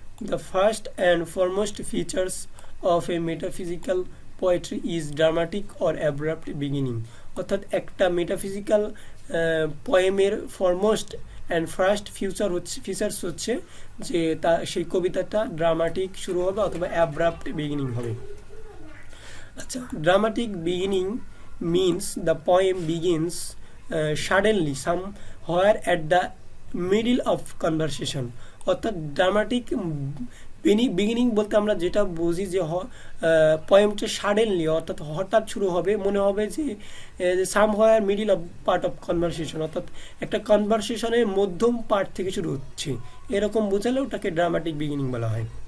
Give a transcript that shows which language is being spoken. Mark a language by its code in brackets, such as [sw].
[en] The first and foremost features of a metaphysical poetry is dramatic or abrupt beginning. [bn] অর্থাৎ একটা metaphysical পোয়েমের foremost and first features হচ্ছে যে সেই কবিতাটা dramatic শুরু হবে অথবা অ্যাব্রাপ্ট বিগিনিং হবে। আচ্ছা, [en] Dramatic beginning means the poem begins suddenly somewhere at the middle of conversation। [bn] অর্থাৎ ড্রামাটিক বিগিনিং বলতে আমরা যেটা বুঝি যে পোয়েমটা সাডেনলি, অর্থাৎ হঠাৎ শুরু হবে, মনে হবে যে [en] somewhere middle of part of conversation, [bn] অর্থাৎ একটা কনভারসেশনের মধ্যম পার্ট থেকে শুরু হচ্ছে, এরকম বোঝালে ওটাকে ড্রামাটিক বিগিনিং বলা হয়।